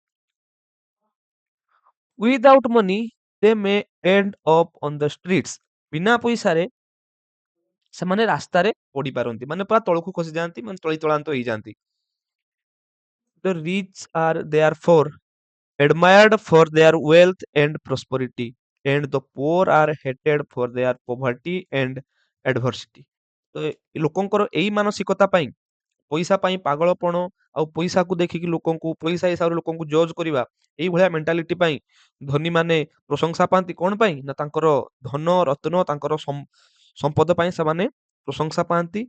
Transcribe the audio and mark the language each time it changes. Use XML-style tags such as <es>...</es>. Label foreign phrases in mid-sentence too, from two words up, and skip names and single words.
<en>without money they may end up on the streets.</en> <or>ବିନା ପଇସାରେ ସେମାନେ ରାସ୍ତାରେ ପଡିପାରନ୍ତି, ମାନେ ପୁରା ତଳକୁ ଖସି ଯାଆନ୍ତି, ମାନେ ତଳିତଳାନ୍ତ ହେଇଯାଆନ୍ତି।</or> <en>the rich are therefore admired for their wealth and prosperity and the poor are hated for their poverty and adversity।</en> <or>ତ ଲୋକଙ୍କର ଏଇ ମାନସିକତା ପାଇଁ, ପଇସା ପାଇଁ ପାଗଳପଣ ଆଉ ପଇସାକୁ ଦେଖିକି ଲୋକଙ୍କୁ ପଇସା ହିସାବରେ ଲୋକଙ୍କୁ ଜଜ୍ କରିବା, ଏଇଭଳିଆ ମେଣ୍ଟାଲିଟି ପାଇଁ ଧନୀ ମାନେ ପ୍ରଶଂସା ପାଆନ୍ତି। କଣ ପାଇଁ ନା ତାଙ୍କର ଧନ ରତ୍ନ, ତାଙ୍କର ସମ୍ପଦ ପାଇଁ ସେମାନେ ପ୍ରଶଂସା ପାଆନ୍ତି।</or>